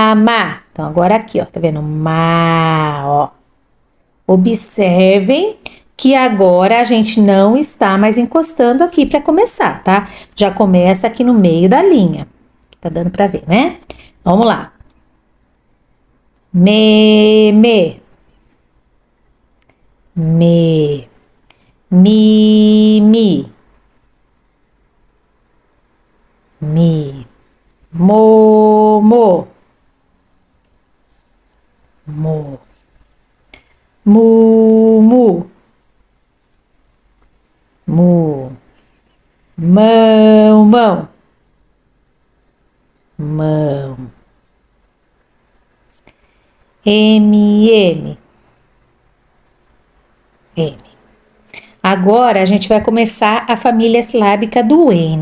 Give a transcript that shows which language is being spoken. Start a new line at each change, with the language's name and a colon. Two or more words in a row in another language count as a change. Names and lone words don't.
Portuguese: Então, agora aqui, ó, tá vendo? Ma, ó. Observem que agora a gente não está mais encostando aqui para começar, tá? Já começa aqui no meio da linha. Tá dando para ver, né? Vamos lá. Me, me, mi, mi, mo, mo, mu, mão, mão, M. Agora a gente vai começar a família silábica do N.